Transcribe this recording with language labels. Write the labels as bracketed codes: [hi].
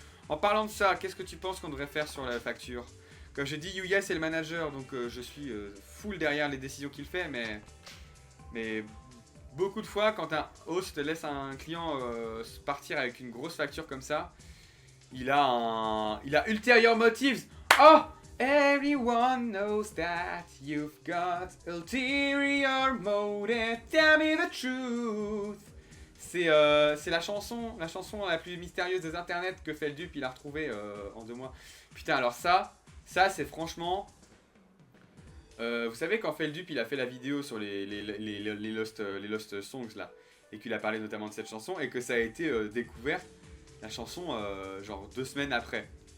[fr] En parlant de ça, qu'est-ce que tu penses qu'on devrait faire sur la facture? Comme je dis, Yuya c'est le manager, donc je suis full derrière les décisions qu'il fait, mais beaucoup de fois, quand un host laisse un client partir avec une grosse facture comme ça, il a [en] ulterior motives. Oh! Everyone knows that you've got ulterior motive. Tell me the truth. [fr] C'est la chanson la plus mystérieuse des internets que Feldup il a retrouvée en 2 mois. Putain, alors ça c'est franchement... vous savez quand Feldup il a fait la vidéo sur les Lost Songs là, et qu'il a parlé notamment de cette chanson, et que ça a été découvert, la chanson, genre 2 semaines après.